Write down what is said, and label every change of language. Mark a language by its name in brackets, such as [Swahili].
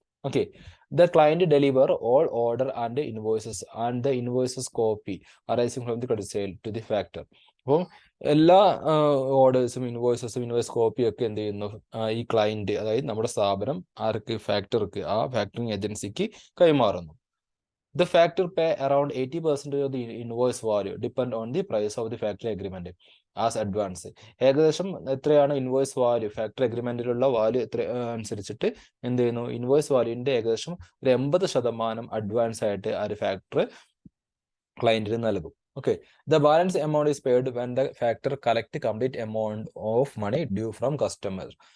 [English] Okay, the client deliver all order and the invoices copy arising from the credit sale to the factor. [Malayalam] അപ്പം എല്ലാ ഓർഡേഴ്സും invoice കോപ്പിയും ഒക്കെ എന്ത് ചെയ്യുന്നു, ഈ ക്ലയന്റ്, അതായത് നമ്മുടെ സ്ഥാപനം ആർക്ക്, ഫാക്ടർക്ക്, ആ ഫാക്ടറിംഗ് ഏജൻസിക്ക് കൈമാറുന്നു. [English] The factor pay around 80% of the invoice value depend on the price of the factory agreement as advance. [Malayalam] ഏകദേശം എത്രയാണ് ഇൻവോയ്സ് വാല്യൂ, ഫാക്ടറി അഗ്രിമെന്റിലുള്ള വാല്യൂ എത്ര അനുസരിച്ചിട്ട് എന്ത് ചെയ്യുന്നു, ഇൻവോയ്സ് വാല്യൂവിന്റെ ഏകദേശം ഒരു 80% അഡ്വാൻസ് ആയിട്ട് ആ ഒരു ഫാക്ടർ ക്ലയന്റിന് നൽകും. [English] Okay, the balance amount is paid when the factor collect complete amount of money due from customer.